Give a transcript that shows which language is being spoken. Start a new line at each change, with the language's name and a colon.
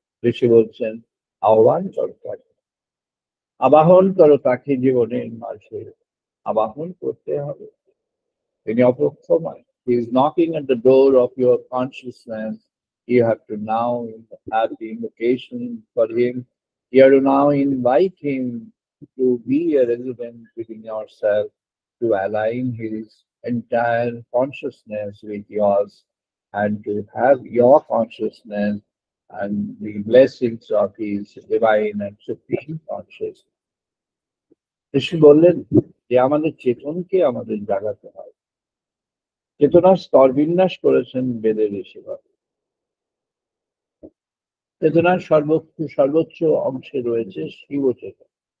Bangla: ঋষি বলছেন, আহ্বান করো তাকে, আবাহন করো তাকে জীবনের মাঝে। আবাহন করতে হবে, তিনি অপেক্ষমান।
English: He is knocking at the door of your consciousness. You have to now have the invocation for him. You have to now invite him to be a resident within yourself, to align his entire consciousness with yours, and to have your consciousness and the blessings of his divine and supreme consciousness.
Bangla: ঋষি বললেন যে আমাদের চেতনকে আমাদের জাগাতে হয়। চেতনার স্তর বিন্যাস করেছেন বেদের ঋষিগণ। চেতনার সর্বোচ্চ অংশে রয়েছে শিব চেতন।